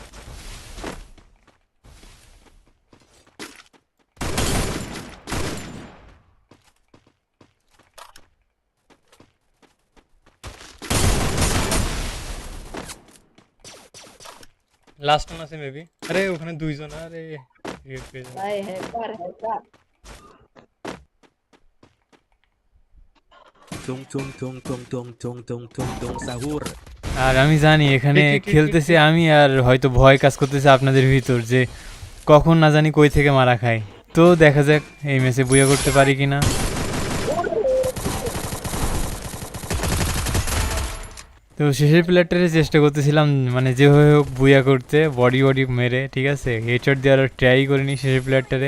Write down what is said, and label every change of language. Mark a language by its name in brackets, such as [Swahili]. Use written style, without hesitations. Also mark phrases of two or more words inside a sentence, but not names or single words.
[English] last one [Bangla] আছে মেবি, আরে ওখানে দুইজন, আরে রিয়েট পেয়ে যাবে। ভাই [English] hacker hacker Tung tung tung tung tung tung tung tung tung sahur. [Bangla] আর আমি জানি এখানে খেলতেছি আমি, আর হয়তো ভয় কাজ করতেছে আপনাদের ভিতর যে কখন না জানি কই থেকে মারা খাই। তো দেখা যাক এই ম্যাচে বুয়া করতে পারি কিনা। তো শেষের প্লেয়ারটারে চেষ্টা করতেছিলাম মানে যেভাবে হোক বুয়া করতে, [English] body body [Bangla] মেরে, ঠিক আছে, হেডশট দেওয়ার ট্রাই করিনি শেষের প্লেয়ারটারে।